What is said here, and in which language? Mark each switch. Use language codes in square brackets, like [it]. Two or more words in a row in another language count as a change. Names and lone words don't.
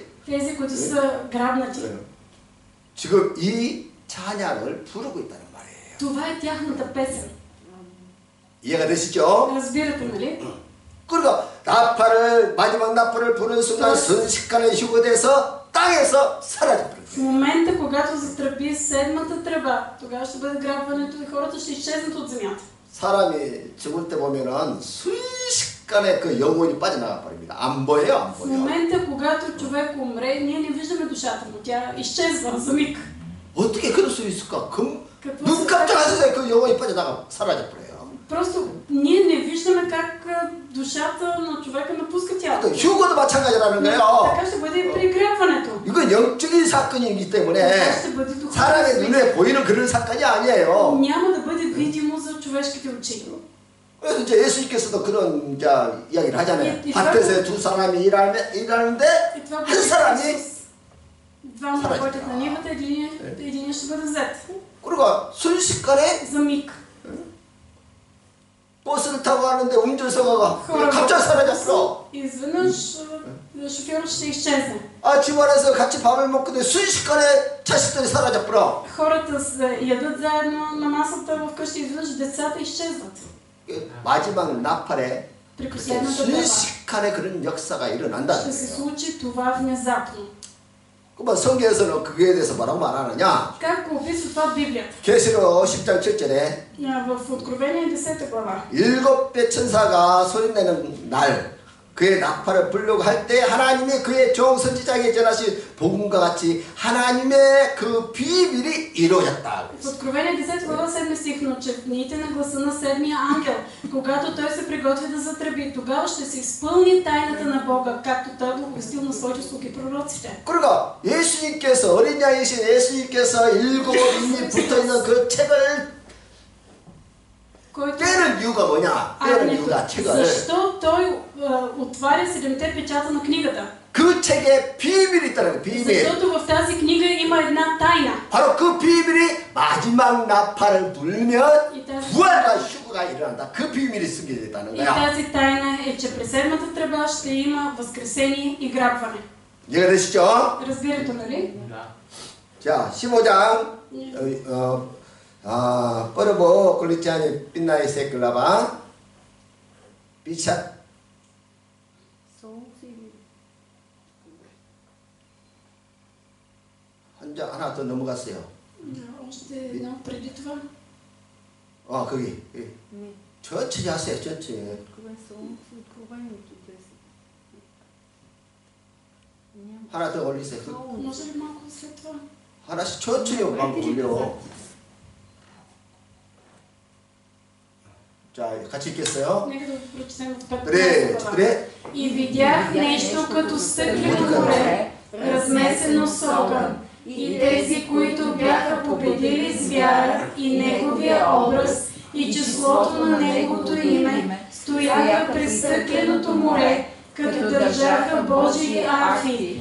[bg] Тези, които са грабнати. [ko] 지금 이 찬양을 부르고 있다는 말이에요. [bg] Това е тяхната песен. [ko] 이해가 되시죠? [bg] Разбирате, нали? [ko] 그러니까 마지막 나팔을 부는 순간 순식간에 휴거돼서 땅에서 사라져버린 [bg] В [ko] 거예요. [bg] момента, когато затръби седмата тръба, тогава ще бъде грабването и хората ще изчезнат от земята. [ko] 사람이 죽을 때 보면은 순식간에 그 영혼이 빠져나가 버립니다. 안 보여요, 안 [bg] В [ko] 보여. [bg] момента, когато човек умре, ние не виждаме душата му. Тя изчезва за миг. [ko] 어떻게 그럴 수 있을까? [bg] Какво [ko] 눈 [bg] се [ko] 깜짝할 사이에 그 영혼이 빠져나가 사라져 버려요. [bg] Просто ние не виждаме как душата на човека напуска тялото. [ko] 휴거도 마찬가지라는 거예요. [bg] Така ще бъде и при грабването. [ko] 이건 영적인 사건이기 [bg] Това [ko] 때문에 [bg] ще бъде духовно. [ko] 사람의 눈에 보이는 그런 사건이 아니에요. [bg] Няма да бъде видимо за човешките очи. [ko] 그래서 이제 예수님께서도 그런 이제 이야기를 하잖아요. 이- 밭에서 두 사람이 일하는데 [bg] И това [ko] 한 사람이 [bg] двама [ko] 사라지죠. [bg] работят на нивата, един ще бъде взет. [ko] 그리고 순식간에 [bg] За миг. [ko] 버스를 타고 가는데 운전석가 갑자기 사라졌어. [bg] Изведнъж шофьорът ще изчезне. [ko] 아, 집안에서 같이 밥을 먹는데 순식간에 자식들이 사라져 버려. [bg] Хората ядат заедно на масата вкъщи, изведнъж децата изчезват. [ko] 마지막 나팔에 [bg] При последната тръба [ko] 순식간에 그런 역사가 [bg] ще [ko] 일어난다는 [bg] се [ko] 거예요. [bg] случи това внезапно. [ko] 그러면 성경에서는 그거에 대해서 뭐라고 말하느냐? [bg] Как го описва това в Библията? [ko] 계시록 10장 7절에 [bg] В Откровение 10 глава. [ko] 일곱 배 천사가 소리내는 날 그의 나팔을 불려고 할 때 하나님이 그의 종 선지자에게 전하신 복음과 같이 하나님의 그 비밀이 이루어졌다. [bg] В Откровение 10 глава 7 стих, но че в дните на гласа на седмия ангел, когато той се приготви да затръби, тогава ще се изпълни тайната на Бога, както той благовестил на своите слуги пророците. [ko] 그러니까 예수님께서 어린 양이신 예수님께서 일곱 인이 붙어있는 그 책을 [bg] Който [ko] 떼는 이유가 뭐냐? 떼는 이유가 책을 [bg] Защо той отваря 7-те печата на книгата? [ko] 그 책에 비밀이 있다는 거예요. 비밀. [bg] Защото в тази книга има една тайна. [ko] 바로 그 비밀이 마지막 나팔을 불면 부활과 휴거가 일어난다. 그 비밀이 숨겨져 있다는 [bg] И [ko] 거야. [bg] тази тайна е, че през седмата тръба ще има възкресение и грабване. [ko] 이해가 되시죠? [bg] Разбирате, нали? [ko] 자, 15장. 뻐르보 글리치아니 빛나이 세클라바 비샷. 한장 하나 더 넘어갔어요. [bg] Още едно преди това. [ko] 거기. 천천히 하세요, 천천히. 하나 더 올리세요. [bg] Може ли малко след това? [ko] 하나씩 천천히 올려. 자, 같이 읽겠어요. [bg] Нека да прочетем от 15 [ko] 그래, [bg] глава. [ko] 그래. [bg] И видях нещо като стъклено море, размесено с огън. И тези, които бяха победили звяра и неговия образ и числото на неговото име, стояха през стъкленото море, като държаха Божии арфи.